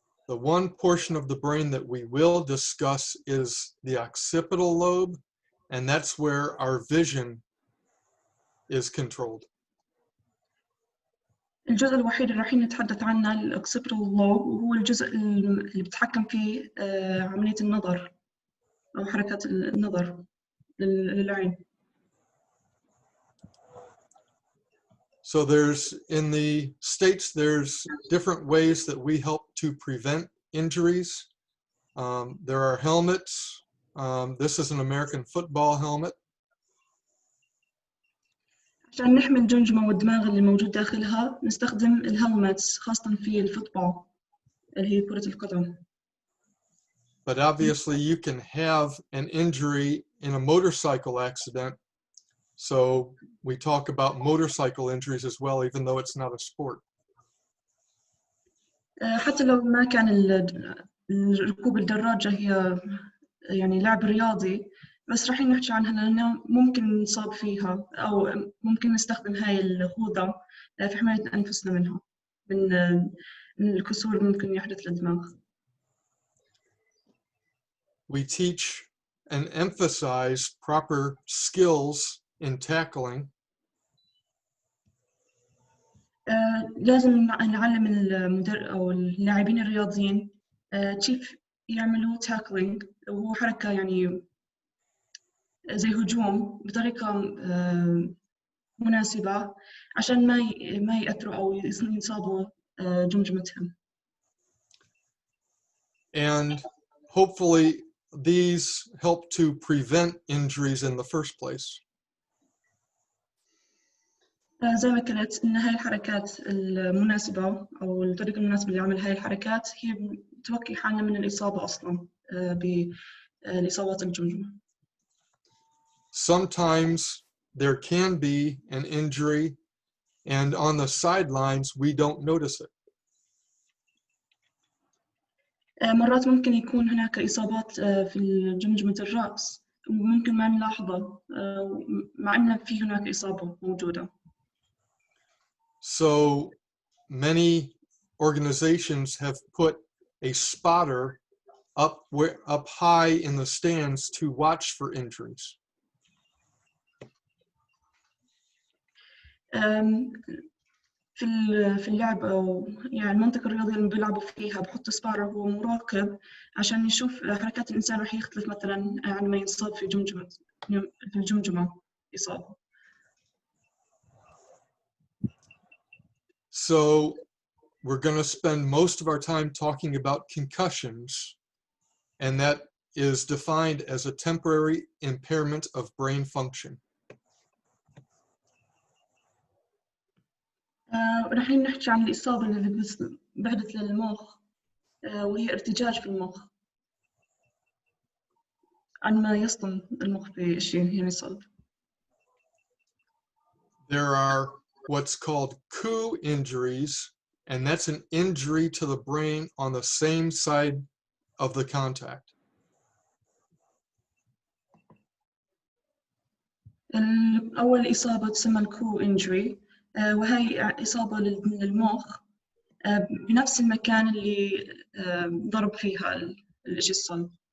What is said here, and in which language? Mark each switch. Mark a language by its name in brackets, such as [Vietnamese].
[English] The one portion of the brain that we will discuss is the occipital lobe, and that's where our vision is controlled. [Arabic] الجزء الوحيد اللي راح نتحدث عنه الأوكسيبيتال لوب، وهو الجزء اللي بتحكم فيه عملية النظر أو حركة النظر للعين. [English] So in the States, there's different ways that we help to prevent injuries. There are helmets. This is an American football helmet. [Arabic] عشان نحمي الجمجمة والدماغ اللي موجود داخلها نستخدم الهلمتس خاصة في الفوتبول اللي هي كرة القدم. [English] But obviously you can have an injury in a motorcycle accident. So we talk about motorcycle injuries as well, even though it's not a sport. [Arabic] حتى لو ما كان ركوب الدراجة هي يعني لعب رياضي، بس راح نحكي عنها لأنه ممكن نصاب فيها أو ممكن نستخدم هاي الخوذة في حماية أنفسنا منها من الكسور اللي ممكن يحدث للدماغ. [English] We teach and emphasize proper skills in tackling. [Arabic] لازم نعلم أو اللاعبين الرياضيين كيف يعملوا tackling، وهو حركة يعني زي هجوم بطريقة مناسبة عشان ما يأثروا أو يصابوا جمجمتهم. [English] And hopefully these help to prevent injuries in the first place. [Arabic] زي ما قلت إن هاي الحركات المناسبة أو الطريقة المناسبة لعمل هاي الحركات هي توقي حالنا من الإصابة أصلاً بالإصابات الجمجمة. [English] Sometimes there can be an injury, and on the sidelines we don't notice it. [Arabic] مرات ممكن يكون هناك إصابات في جمجمة الرأس وممكن ما نلاحظه مع أن في هناك إصابة موجودة. [English] So many organizations have put a spotter up high in the stands to watch for injuries. [Arabic] في اللعب أو يعني المنطقة الرياضية اللي بيلعبوا فيها بحط سبارة هو مراقب عشان يشوف حركات الإنسان راح يختلف مثلاً عن ما ينصاب في الجمجمة إصابة. [English] So we're going to spend most of our time talking about concussions, and that is defined as a temporary impairment of brain function. [Arabic] راح نحكي عن الإصابة اللي بحدث للمخ وهي ارتجاج في المخ عن ما يصطم المخ بشيء يعني صلب. [English] There are what's called coup injuries, and that's an injury to the brain on the same side of the contact. [Arabic] أول إصابة تسمى الكو إنجري وهي إصابة للمخ بنفس المكان اللي ضرب فيها الشيء الصلب.